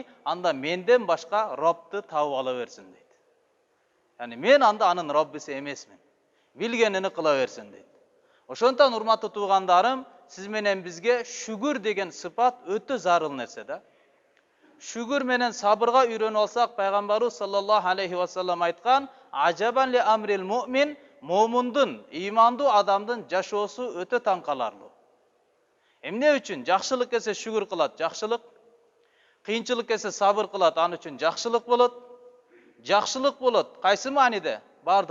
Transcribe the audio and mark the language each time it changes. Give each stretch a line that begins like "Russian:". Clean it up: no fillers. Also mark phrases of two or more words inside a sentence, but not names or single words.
Kyrgyz: Анда менден башка Робду табып ала берсин дейт. Яни мен анда анын Роббиси эмесмин. Билгенини кыла берсин дейт. Ошондон урматтуу туугандарым, сиз менен бизге шүгүр деген сыпат өтө зарыл нерсе да. Шүгүр менен сабырга үйрөнүп алсак, Пайгамбарыбыз
Arabic: صلى الله عليه وسلم
Kyrgyz: айткан:
Arabic: "عجبا لأمر المؤمن",
Kyrgyz: момундун, имандуу адамдын жашоосу өтө таң каларлуу. Эмне үчүн? Жакшылык келсе шүгүр кылат, жакшылык. Кыйынчылык келсе сабыр кылат, аны үчүн жакшылык болот. Жакшылык болот. Кайсы мааниде?